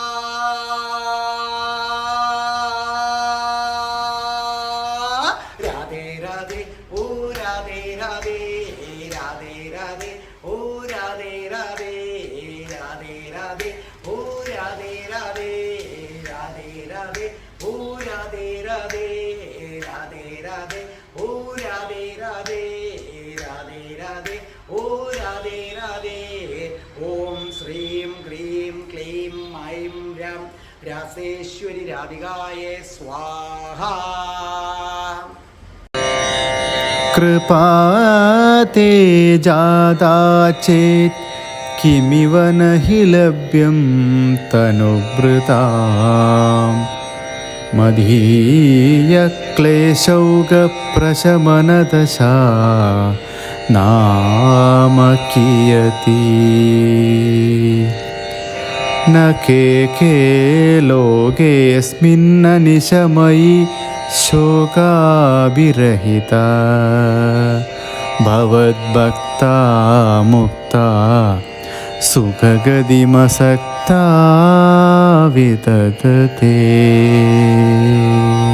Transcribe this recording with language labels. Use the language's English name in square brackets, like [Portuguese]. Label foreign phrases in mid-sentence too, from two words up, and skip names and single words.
[Malayalam] രാധേ രാധേ, ഓ രാധേ രാധേ, രാധേ രാധേ, ഓ രാധേ രാധേ, രാധേ രാധേ, ഓ രാധേ രാധേ, രാധേ രാധേ, ഓ രാധേ രാധേ, രാധേ രാധേ, ഓ രാധേ രാധേ, രാധേ രാധേ, ഓ രാധേ രാധേ. [Sanskrit] ഓം ശ്രീം ക്രീം ക്ലീം ഐം രാം രാസേശ്വരി രാധികായേ സ്വാഹാ. कृपाते जाता चेत् किमिव न हि लभ्यं तनुभृतां मदीयक्लेशौगप्रशमनदशा नाम कियती न के लोकेऽस्मिन्ननिशमयि शोकाभिरहिता ഭവദ്ഭക്താ മുക്താ സുഖഗതിമസക്താ വിതതതേ.